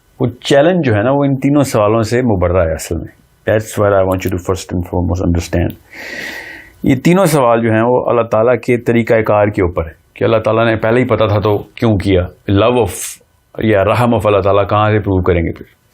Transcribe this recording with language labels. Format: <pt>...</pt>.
<ur>وہ چیلنج جو ہے نا وہ ان تینوں سوالوں سے مبرہ ہے اصل میں.</ur> <en>That's what I want you to first and foremost understand.</en> <ur>یہ تینوں سوال جو ہیں وہ اللہ تعالیٰ کے طریقہ کار کے اوپر ہے کہ اللہ تعالیٰ نے پہلے ہی پتا تھا تو کیوں کیا. لو آف یا رحم آف اللہ تعالیٰ کہاں سے پروو کریں گے پھر.</ur>